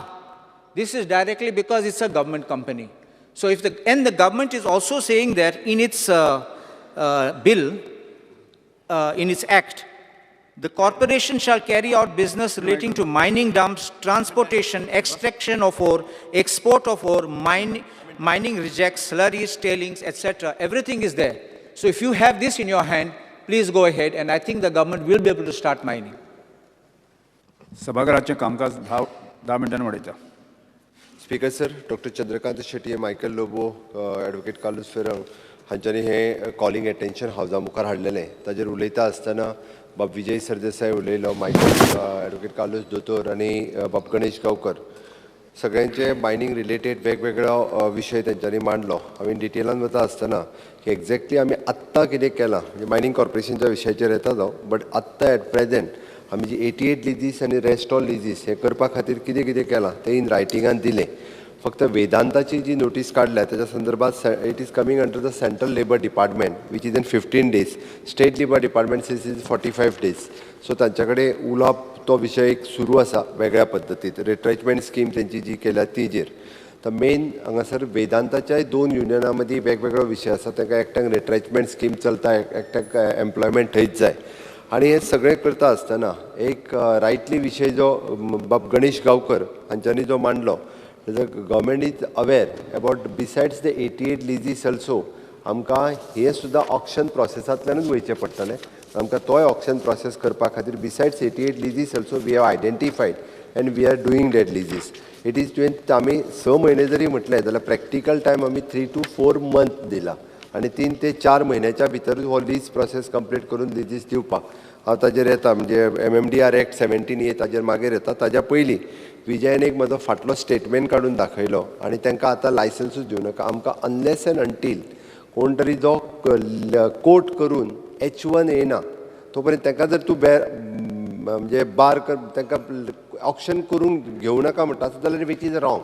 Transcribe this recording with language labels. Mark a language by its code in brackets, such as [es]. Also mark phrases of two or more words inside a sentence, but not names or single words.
[en] This is directly because it's a government company. So if the government is also saying that in its bill, in its act, the corporation shall carry out business relating to mining dumps, transportation, extraction of ore, export of ore, mining rejects, slurries, tailings, etc. Everything is there. So if you have this in your hand, please go ahead, and I think the government will be able to start mining. [kok] सभागृहाचे कामकाज 10 मिनिटांनी वाडयता. स्पीकर सर, डॉक्टर चंद्रकांत शेट्टी, मायकल लोबो, ॲडव्होकेट कार्लोस फेरंग हांच्यांनी हे [en] calling attention [kok] हावजा मुखार हाडलेलें. ताजेर उलयता आसतना बाब विजय सरदेसाय उलयलो, मायकल ॲडव्होकेट कार्लोस दोतोर आनी बाब गणेश गांवकर सगळ्यांचे मायनींग रिलेटेड वेगवेगळो विशय तेंच्यांनी मांडलो. हांवें डिटेलान वता आसतना की एक्झॅक्टली आमी आत्तां कितें केलां, म्हणजे मायनींग कॉर्पोरेशनच्या विशयाचेर येता तो, बट आत्तां [en] at present [kok] आमी जी 88 लिजीस आनी [en] rest all leases [kok] हे करपा खातीर कितें कितें केलां तें इन रायटिंगान दिलें. फक्त वेदांताची जी नोटीस काडल्या त्याच्या संदर्भात [en] it is coming under the central labour department which is in 15 days. state labour department says is 45 days. [kok] सो तांच्या कडेन उलोवप तो विशय एक सुरू आसा वेगळ्या पद्दतीन. [en] retrenchment scheme [kok] तेंची जी केल्या तेजेर तर मेन हांगासर वेदांताच्याय 2 युनियनां मदीं वेगवेगळो विशय आसा. तांकां एकट्याक [en] retrenchment scheme [kok] चलता, एकट्याक एम्प्लॉयमेंट थंयच जाय. आणि हे सगळें करता आसतना एक रायटली विशय जो बाब गणेश गांवकर हांच्यांनी जो मांडलो, [en] the government is aware about besides the 88 leases also [kok] आमकां हे सुद्दां ऑक्शन प्रोसेसांतल्यानूच वयचें पडटलें. आमकां तोय ऑक्शन प्रोसेस करपा खातीर [en] besides 88 leases also we have identified and we are doing that leases. It is [kok] तुवें आमी 6 म्हयने जरी म्हटलें जाल्यार [en] practical time [kok] आमी [en] 3 to 4 months [kok] दिला आनी 3 ते 4 म्हयन्याच्या भितरूच हो लीज प्रोसेस कंप्लीट करून लिजीस दिवपाक हांव ताजेर येता. म्हणजे MMDR Act 17A ताजेर मागीर येता. ताज्या पयलीं विजयन एक म्हजो फाटलो स्टेटमेंट काडून दाखयलो आनी तांकां आतां लायसन्सूच दिवं नाका. आमकां [en] unless and until [kok] कोण तरी जो कोर्ट करून H1 येना तो पर्यंत तांकां जर तूं म्हणजे बार कर तांकां ऑक्शन करून घेवं नाका म्हणटा जाल्यार [en] which is wrong.